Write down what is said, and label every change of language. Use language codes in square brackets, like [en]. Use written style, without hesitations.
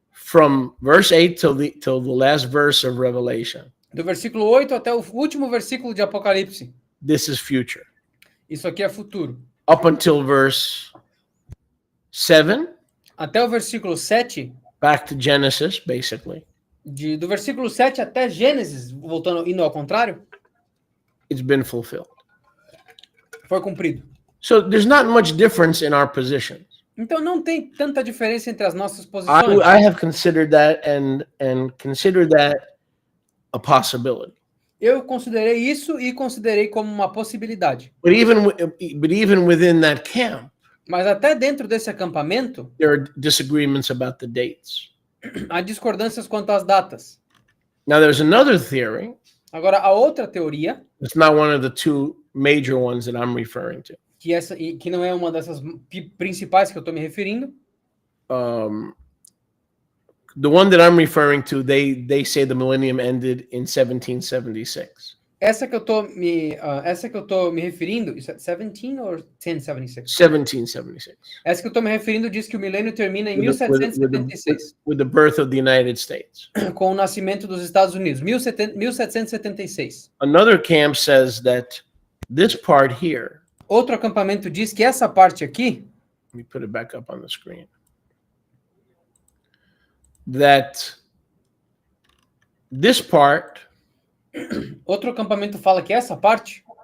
[en] From verse 8 till the last verse of Revelation, [pt] do versículo 8 até o último versículo de Apocalipse. [en] this is future. [pt] Isso aqui é futuro. [en] Up until verse 7, [pt] Até o versículo 7, [en] back to Genesis, basically, [pt] do versículo 7 até Gênesis, indo ao contrário, [en] it's been fulfilled. [pt] foi cumprido. [en] So there's not much difference in our positions. [pt] Então não tem tanta diferença entre as nossas [en] I [pt] posições. [en] have considered that and consider that a possibility. [pt] Eu considerei isso e considerei como uma possibilidade. [en] But even within that camp, [pt] Mas até dentro desse acampamento, [en] there are disagreements about the dates. [pt] há discordâncias quanto às datas. [en] Now there's another theory. [pt] Agora, a outra teoria, [en] It's not one of the two major ones that I'm referring to. [pt] que não é uma dessas principais que eu estou me referindo, [en] The one that I'm referring to, they say the millennium ended in 1776. [pt] essa que eu estou me referindo, isso é 17 ou 1076? [en] 1776. [pt] Essa que eu estou me referindo diz que o milênio termina em [en] With the- with the- [pt] 1776, [en] with the birth of the United States. [pt] com o nascimento dos Estados Unidos, 1776. [en] Another camp says that this part here, [pt] Outro acampamento diz que essa parte aqui, [en] let me put it back up on the screen, that this part [pt] outro acampamento fala que essa parte